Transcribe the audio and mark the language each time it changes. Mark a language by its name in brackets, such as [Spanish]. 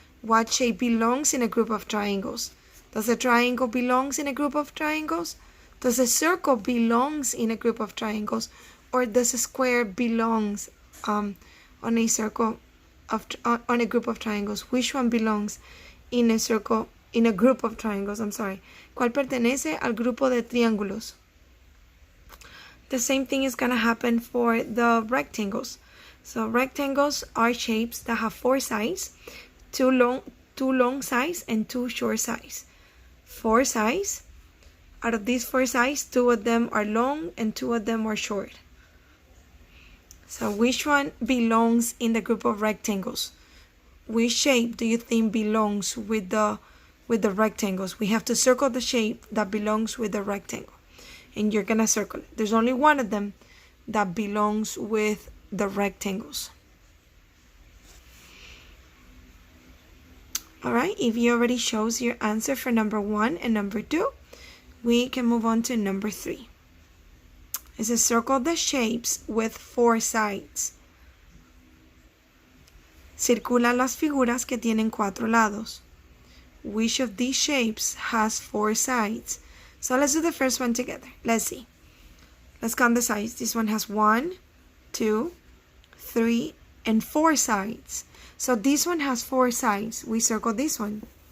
[English] What shape belongs in a group of triangles? Does a triangle belongs in a group of triangles? Does a circle belongs in a group of triangles? Or does a square belongs on a circle on a group of triangles? Which one belongs in a circle? In a group of triangles, [Spanish] ¿Cuál pertenece al grupo de triángulos? [English] The same thing is going to happen for the rectangles. So rectangles are shapes that have 4 sides, two long sides and 2 short sides. 4 sides. Out of these 4 sides, 2 of them are long and 2 of them are short. So which one belongs in the group of rectangles? Which shape do you think belongs with the rectangles? We have to circle the shape that belongs with the rectangle, and you're gonna circle it. There's only one of them that belongs with the rectangles. Alright, if you already shows your answer for number 1 and number 2, we can move on to number 3. It says circle the shapes with 4 sides. [Spanish] Circula las figuras que tienen 4 lados. [English] Which of these shapes has 4 sides? So let's do the first one together. Let's see. Let's count the sides. This one has 1, 2, 3, and 4 sides. So this one has 4 sides. We circle this one.